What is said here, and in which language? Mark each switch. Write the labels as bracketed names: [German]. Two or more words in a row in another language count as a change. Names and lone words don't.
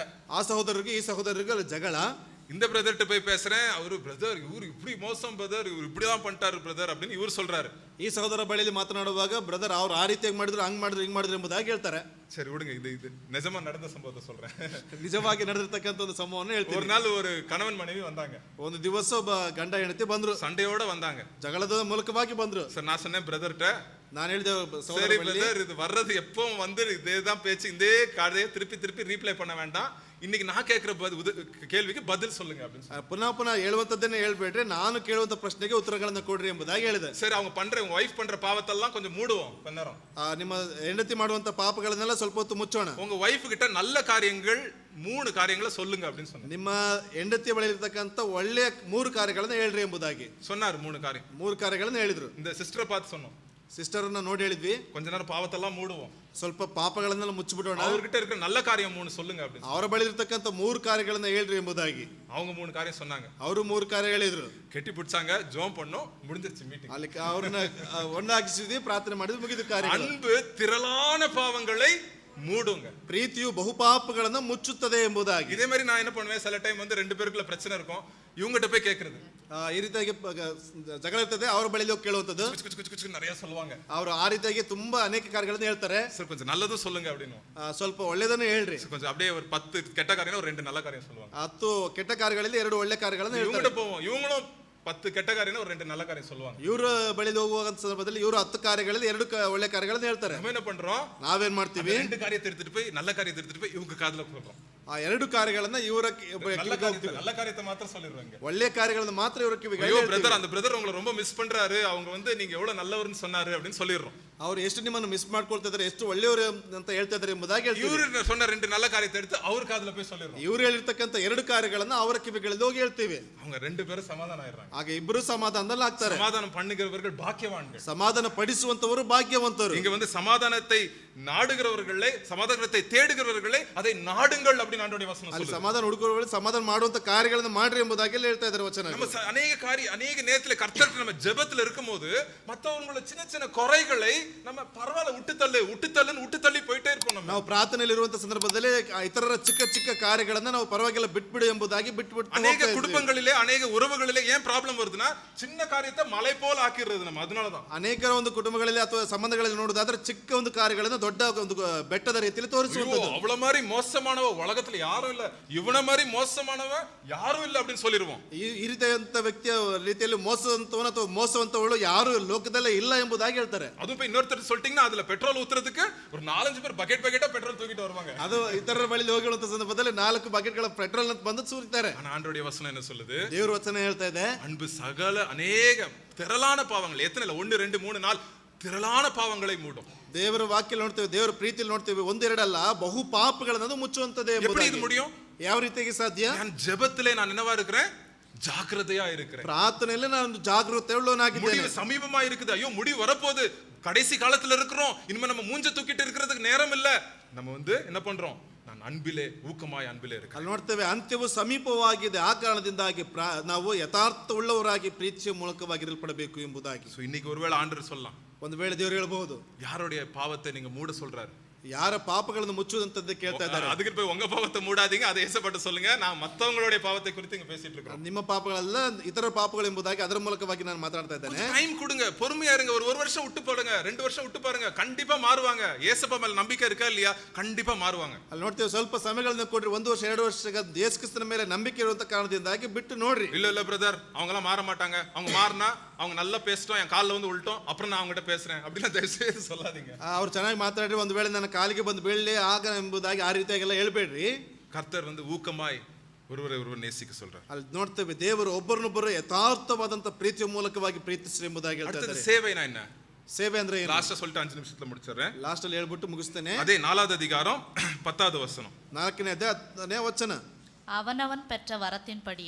[Kannada] ಆ ಸಹೋದರರಿಗೆ ಈ ಸಹೋದರರಿಗೆ ಜಗಳ. [Tamil] இந்த பிரதர்கிட்ட போய் பேசுறேன், அவரு பிரதர் இவரு இப்படி மோசம் பிரதர், இவர் இப்படிதான் பண்ணிட்டாரு பிரதர் அப்படின்னு இவர் சொல்றாரு. [Kannada] ಈ ಸಹೋದರ ಬಳಿಯಲ್ಲಿ ಮಾತನಾಡುವಾಗ ಬ್ರದರ್ ಅವ್ರು ಆ ರೀತಿಯಾಗಿ ಮಾಡಿದ್ರು, ಹಂಗ್ ಮಾಡಿದ್ರು, ಹಿಂಗ್ ಮಾಡಿದ್ರು ಎಂಬುದಾಗಿ ಹೇಳ್ತಾರೆ. [Tamil] சரி விடுங்க, இது நிஜமா நடந்த சம்பவத்தை சொல்றேன். [Kannada] ನಿಜವಾಗಿ ನಡೆದಿರ್ತಕ್ಕಂಥ ಒಂದು ಸಂಭವವನ್ನು ಹೇಳ್ತೀನಿ. [Tamil] ஒரு நாள் ஒரு கணவன் மனைவி வந்தாங்க. [Kannada] ಒಂದು ದಿವಸ ಒಬ್ಬ ಗಂಡ ಹೆಂಡತಿ ಬಂದ್ರು, [Tamil] சண்டையோட வந்தாங்க, [Kannada] ಜಗಳದ ಮೂಲಕವಾಗಿ ಬಂದ್ರು. [Tamil] ಸರ್ நான் சொன்னேன் பிரதர்ட்ட, [Kannada] ನಾನು ಹೇಳಿದೆ [Tamil] சரி பிரதர் இது வர்றது எப்பவும் வந்து இதேதான் பேச்சு, இதே கதையை திருப்பி ரீப்ளை பண்ண வேண்டாம், இன்னைக்கு நான் கேட்கிற கேள்விக்கு பதில் சொல்லுங்க அப்படின்னு. [Kannada] ಪುನಃ ಹೇಳುವಂತದ್ದನ್ನೇ ಹೇಳ್ಬೇಡ್ರಿ, ನಾನು ಕೇಳುವಂತ ಪ್ರಶ್ನೆಗೆ ಉತ್ತರಗಳನ್ನ ಕೊಡ್ರಿ ಎಂಬುದಾಗಿ ಹೇಳಿದೆ. [Tamil] சரி அவங்க உங்க வைஃப் பண்ற பாவத்தெல்லாம் கொஞ்சம் மூடுவோம் கொஞ்ச நேரம். [Kannada] ನಿಮ್ಮ ಹೆಂಡತಿ ಮಾಡುವಂತ ಪಾಪಗಳನ್ನೆಲ್ಲ ಸ್ವಲ್ಪ ಹೊತ್ತು ಮುಚ್ಚೋಣ. [Tamil] உங்க வைஃப் கிட்ட நல்ல காரியங்கள் 3 காரியங்களை சொல்லுங்க அப்படின்னு சொன்னாங்க. [Kannada] ನಿಮ್ಮ ಹೆಂಡತಿಯ ಬಳಿ ಇರತಕ್ಕಂತ ಒಳ್ಳೆಯ 3 ಕಾರ್ಯಗಳನ್ನ ಹೇಳ್ರಿ ಎಂಬುದಾಗಿ [Tamil] சொன்னார். 3 [Kannada] ಕಾರ್ಯಗಳನ್ನ ಹೇಳಿದ್ರು. [Tamil] இந்த சிஸ்டரை பார்த்து சொன்னோம், [Kannada] ಸಿಸ್ಟರ್ನ ನೋಡಿ ಹೇಳಿದ್ವಿ, [Tamil] கொஞ்ச நேரம் பாவத்தெல்லாம் மூடுவோம், [Kannada] ಸ್ವಲ್ಪ ಪಾಪಗಳನ್ನೆಲ್ಲ ಮುಚ್ಚಿಬಿಡೋಣ, [Tamil] அவர்கிட்ட இருக்கிற நல்ல காரியம் 3 சொல்லுங்க அப்படின்னு. [Kannada] ಅವರ ಬಳಿ ಇರತಕ್ಕಂತ 3 ಕಾರ್ಯಗಳನ್ನ ಹೇಳ್ರಿ ಎಂಬುದಾಗಿ. [Tamil] அவங்க 3 காரியம் சொன்னாங்க. [Kannada] ಅವರು 3 ಕಾರ್ಯ ಹೇಳಿದ್ರು. [Tamil] கெட்டி பிடிச்சாங்க, ஜெபம் பண்ணோம், முடிஞ்சிருச்சு மீட்டிங். [Kannada] ಅಲ್ಲಿ ಅವ್ರನ್ನ ಒಣ್ಣಾಗಿಸಿದ್ವಿ, ಪ್ರಾರ್ಥನೆ ಮಾಡಿದ್ವಿ, ಮುಗಿದ ಕಾರ್ಯ. [Tamil] அன்பு திரளான பாவங்களை மூடுங்க. [Kannada] ಪ್ರೀತಿಯು ಬಹು ಪಾಪಗಳನ್ನ ಮುಚ್ಚುತ್ತದೆ ಎಂಬುದಾಗಿ. [Tamil] இதே மாதிரி நான் என்ன பண்ணுவேன், சில டைம் வந்து 2 பேருக்குள்ள பிரச்சனை இருக்கும், இவங்ககிட்ட போய் கேட்கறது, [Kannada] ಈ ರೀತಿಯಾಗಿ ಜಗಳ ಇರ್ತದೆ, ಅವ್ರ ಬಳಿಲಿ ಹೋಗಿ ಕೇಳುವಂಥದ್ದು. [Tamil] நிறைய சொல்லுவாங்க. [Kannada] ಅವರು ಆ ರೀತಿಯಾಗಿ ತುಂಬಾ ಅನೇಕ ಕಾರ್ಯಗಳನ್ನು ಹೇಳ್ತಾರೆ. [Tamil] சரி கொஞ்சம் நல்லது சொல்லுங்க அப்படினு. [Kannada] ಸ್ವಲ್ಪ ಒಳ್ಳೆದನ್ನು ಹೇಳ್ರಿ. [Tamil] ಕೊಂಚ அப்படியே ஒரு 10 கெட்ட காரியனா ஒரு 2 நல்ல காரியம் சொல்லுவாங்க. [Kannada] 10 ಕೆಟ್ಟ ಕಾರ್ಯಗಳಲ್ಲಿ 2 ಒಳ್ಳೆ ಕಾರ್ಯಗಳನ್ನು ಹೇಳ್ತಾರೆ. [Tamil] இவங்கிட்ட போவோம், இவங்களும் 10 கெட்ட காரியனா ஒரு 2 நல்ல காரியம் சொல்லுவாங்க. [Kannada] ಇವರು ಬಳಿಲಿ ಹೋಗುವ ಸಂದರ್ಭದಲ್ಲಿ ಇವರು 10 ಕಾರ್ಯಗಳಲ್ಲಿ 2 ಒಳ್ಳೆ ಕಾರ್ಯಗಳನ್ನು ಹೇಳ್ತಾರೆ. [Tamil] நம்ம என்ன பண்றோம்? [Kannada] ನಾವೇನ್ ಮಾಡ್ತೀವಿ? [Tamil] 2 காரியத்தை எடுத்துட்டு போய் நல்ல காரியத்தை எடுத்துட்டு போய் இவங்க காதுல போடுறோம். [Kannada] ಆ 2 ಕಾರ್ಯಗಳನ್ನ ಇವರ [Tamil] நல்ல காரியத்தை மாத்திரம் சொல்லிடுவாங்க. [Kannada] ಒಳ್ಳೆ ಕಾರ್ಯಗಳನ್ನ ಮಾತ್ರ ಇವರ ಕಿವಿಗೆ [Tamil] ஐயோ பிரதர், அந்த பிரதர் உங்களை ரொம்ப மிஸ் பண்றாரு, அவங்க வந்து நீங்க எவ்வளவு நல்லவர்னு சொன்னாரு அப்படின்னு சொல்லிடுறோம். [Kannada] ಅವರು ಎಷ್ಟು ನಿಮ್ಮನ್ನು ಮಿಸ್ ಮಾಡ್ಕೊಳ್ತಾ ಇದ್ದಾರೆ, ಎಷ್ಟು ಒಳ್ಳೆಯವರು ಅಂತ ಹೇಳ್ತಾ ಇದ್ದಾರೆ ಎಂಬುದಾಗಿ ಹೇಳ್ತೀವಿ. [Tamil] ಇವರು சொன்ன 2 நல்ல காரியத்தை எடுத்து அவர் காதுல போய் சொல்லிடுறோம். [Kannada] ಇವರು ಹೇಳಿರ್ತಕ್ಕಂಥ 2 ಕಾರ್ಯಗಳನ್ನ ಅವರ ಕಿವಿಗಳಲ್ಲಿ ಹೋಗಿ ಹೇಳ್ತೀವಿ. [Tamil] அவங்க 2 பேரும் சமாதானம் ஆயிடுறாங்க. [Kannada] ಆಗ ಇಬ್ಬರು ಸಮಾಧಾನದಲ್ಲಿ ಆಗ್ತಾರೆ. [Tamil] சமாதானம் பண்ணுகிறவர்கள் பாக்கியவான்கள். [Kannada] ಸಮಾಧಾನ ಪಡಿಸುವಂತವರು ಭಾಗ್ಯವಂತರು. [Tamil] இங்க வந்து சமாதானத்தை நாடுகிறவர்களே, சமாதானத்தை தேடுகிறவர்களே அதை நாடுங்கள் அப்படி ஆண்டவருடைய வசனம் சொல்லுது. [Kannada] ಸಮಾಧಾನ ಹುಡುಕುವವர்கள் ಸಮಾಧಾನ ಮಾಡುವಂತ ಕಾರ್ಯಗಳನ್ನು ಮಾಡ್ರಿ ಎಂಬುದಾಗಿ ಹೇಳ್ತಾ ಇದ್ದಾರೆ ವಚನ. [Tamil] நம்ம அநேக நேரத்துல கர்த்தர்ட்ட நம்ம ஜெபத்துல இருக்கும்போது மத்தவங்களோட சின்ன சின்ன குறைகளை நம்ம பரவாயில்ல விட்டு தள்ளி போயிட்டே இருப்போம். [Kannada] ನಾವು ಪ್ರಾರ್ಥನೆಯಲ್ಲಿ ಇರುವಂತ ಸಂದರ್ಭದಲ್ಲಿ ಇತರರ ಚಿಕ್ಕ ಚಿಕ್ಕ ಕಾರ್ಯಗಳನ್ನ ನಾವು ಪರವಾಗಿಲ್ಲ ಬಿಟ್ಬಿಡು ಎಂಬುದಾಗಿ ಬಿಟ್ಬಿಟ್ಟು [Tamil] அநேக குடும்பங்களிலே அநேக உறவுகளிலே என் ப்ராப்ளம் வருதுன்னா சின்ன காரியத்தை மலை போல ஆக்கிடுறது நம்ம. அதனாலதான் [Kannada] ಅನೇಕರ ಒಂದು ಕುಟುಂಬಗಳಲ್ಲಿ ಅಥವಾ ಸಂಬಂಧಗಳಲ್ಲಿ ನೋಡುವುದಾದ್ರೆ ಚಿಕ್ಕ ಒಂದು ಕಾರ್ಯಗಳನ್ನು ದೊಡ್ಡ ಒಂದು ಬೆಟ್ಟದ ರೀತಿಯಲ್ಲಿ ತೋರಿಸುವಂತದ್ದು. [Tamil] ಅವಳ மாதிரி மோசமானவ உலகத்துல யாரும் இல்ல, இவன மாதிரி மோசமானவ யாரும் இல்ல அப்படின்னு சொல்லிடுவோம். [Kannada] ಈ ರೀತಿಯಂತ ವ್ಯಕ್ತಿಯ ರೀತಿಯಲ್ಲಿ ಮೋಸವಂತವನು ಅಥವಾ ಮೋಸವಂತವಳು ಯಾರು ಲೋಕದಲ್ಲೇ ಇಲ್ಲ ಎಂಬುದಾಗಿ ಹೇಳ್ತಾರೆ. [Tamil] ಅದು போய் இன்னொருத்தர் சொல்லிட்டீங்கன்னா அதுல பெட்ரோல் ஊத்துறதுக்கு ஒரு 4-5 பேர் பக்கெட்டா பெட்ரோல் தூக்கிட்டு வருவாங்க. [Kannada] ಅದು ಇತರರ ಬಳಿ ಹೋಗುವಂತ ಸಂದರ್ಭದಲ್ಲಿ 4 ಬಕೆಟ್ಗಳ ಪೆಟ್ರೋಲ್ ಬಂದು ಸುರಿತಾರೆ. [Tamil] ஆனா ஆண்டவருடைய வசனம் என்ன சொல்லுது? [Kannada] ದೇವರ ವಚನ ಹೇಳ್ತಾ ಇದೆ, [Tamil] அன்பு சகல அநேக திரளான பாவங்கள், எத்தனை இல்ல 1 2 3 4 திரளான பாவங்களை மூடும். [Kannada] ದೇವರ ವಾಕ್ಯ ನೋಡ್ತೇವೆ, ದೇವರ ಪ್ರೀತಿಯಲ್ಲಿ ನೋಡ್ತೇವೆ, 1 2 ಅಲ್ಲ ಬಹು ಪಾಪಗಳನ್ನು ಮುಚ್ಚುವಂತದೇ. [Tamil] எப்படி இது முடியும்? [Kannada] ಯಾವ ರೀತಿಯಾಗಿ ಸಾಧ್ಯ? [Tamil] நான் ஜெபத்திலே நான் என்னவா இருக்கிறேன்? ஜாக்கிரதையா இருக்கிறேன். [Kannada] ಪ್ರಾರ್ಥನೆಯಲ್ಲಿ ನಾನು ಜಾಗೃತೆ ಉಳ್ಳವನಾಗಿದ್ದೇನೆ. [Tamil] முடிவு சமீபமா இருக்குது. ஐயோ முடிவு வரப்போகுது, கடைசி காலத்துல இருக்கிறோம், இனிமே நம்ம மூஞ்ச தூக்கிட்டு இருக்கிறதுக்கு நேரம் இல்ல. நம்ம வந்து என்ன பண்றோம்? நான் அன்பிலே ஊக்கமாய் அன்பிலே இருக்கேன். [Kannada] ಅಲ್ಲಿ ನೋಡ್ತೇವೆ ಅಂತ್ಯವು ಸಮೀಪವಾಗಿದೆ, ಆ ಕಾರಣದಿಂದಾಗಿ ನಾವು ಯಥಾರ್ಥ ಉಳ್ಳವರಾಗಿ ಪ್ರೀತಿಯ ಮೂಲಕವಾಗಿರಲ್ಪಡಬೇಕು ಎಂಬುದಾಗಿ. [Tamil] சோ இன்னைக்கு ஒருவேளை ஆண்டவர் சொல்லலாம், [Kannada] ಒಂದು ವೇಳೆ ದೇವರು ಹೇಳಬಹುದು, [Tamil] யாருடைய பாவத்தை நீங்க மூட சொல்றாரு? [Kannada] ಯಾರ ಪಾಪಗಳನ್ನು ಮುಚ್ಚುವಂತದ್ದು ಕೇಳ್ತಾ ಇದ್ದಾರೆ. [Tamil] அதுக்கு போய் உங்க பாவத்தை மூடாதீங்க, அதை ஏசப்பட்டு சொல்லுங்க. நான் மத்தவங்களுடைய பாவத்தை குறித்து இங்க பேசிட்டு இருக்கோம். [Kannada] ನಿಮ್ಮ ಪಾಪಗಳಲ್ಲ ಇತರ ಪಾಪಗಳು ಎಂಬುದಾಗಿ ಅದರ ಮೂಲಕವಾಗಿ ನಾನು ಮಾತಾಡ್ತಾ ಇದ್ದೇನೆ. [Tamil] டைம் கொடுங்க, பொறுமையா இருங்க. ஒரு வருஷம் விட்டு பாருங்க, 2 வருஷம் விட்டு பாருங்க, கண்டிப்பா மாறுவாங்க. ஏசப்பா மேல நம்பிக்கை இருக்கா இல்லையா? கண்டிப்பா மாறுவாங்க. [Kannada] ಅಲ್ಲಿ ನೋಡ್ತೇವೆ, ಸ್ವಲ್ಪ ಸಮಯಗಳನ್ನ ಕೊಡ್ರಿ, 1 ವರ್ಷ 2 ವರ್ಷ ಯೇಸು ಕ್ರಿಸ್ತನ ಮೇಲೆ ನಂಬಿಕೆ ಇರುವಂತ ಕಾರಣದಿಂದಾಗಿ ಬಿಟ್ಟು ನೋಡ್ರಿ. [Tamil] இல்ல பிரதர், அவங்க எல்லாம் மாற மாட்டாங்க. அவங்க மாறினா அவங்க நல்லா பேசிட்டோம், என் கால்ல வந்து உள்ட்டோம், அப்புறம் நான் அவங்ககிட்ட பேசுறேன் அப்படிலாம் தயவுசெய்து சொல்லாதீங்க. [Kannada] ಅವ್ರು ಚೆನ್ನಾಗಿ ಮಾತಾಡ್ರಿ, ಒಂದು ವೇಳೆ ನನ್ನ ಕಾಲಿಗೆ ಬಂದು ಬೀಳಲಿ ಆಗ ಎಂಬುದಾಗಿ ಆ ರೀತಿಯಾಗೆಲ್ಲ ಹೇಳ್ಬೇಡ್ರಿ. [Tamil] கர்த்தர் வந்து ஊக்கமாய் ஒருவர் நேசிக்க சொல்றார். [Kannada] ಅಲ್ಲಿ ನೋಡ್ತೇವೆ, ದೇವರು ಒಬ್ಬರನ್ನೊಬ್ಬರು ಯಥಾರ್ಥವಾದಂತ ಪ್ರೀತಿಯ ಮೂಲಕವಾಗಿ ಪ್ರೀತಿಸ್ರಿ ಎಂಬುದಾಗಿ ಹೇಳ್ತಾ ಇದ್ದಾರೆ. [Tamil] சேவைனா என்ன? [Kannada] ಸೇವೆ ಅಂದ್ರೆ ಏನು? [Tamil] லாஸ்டா சொல்லிட்டு 5 நிமிஷத்துல முடிச்சிடுறேன். [Kannada] ಲಾಸ್ಟ್ ಅಲ್ಲಿ ಹೇಳ್ಬಿಟ್ಟು ಮುಗಿಸ್ತೇನೆ. [Tamil] அதே 4வது அதிகாரம் 10வது வசனம். [Kannada] 4ನೇ ಅಧ್ಯಾಯ 10ನೇ ವಚನ. [Tamil] அவனவன் பெற்ற வரத்தின்படியே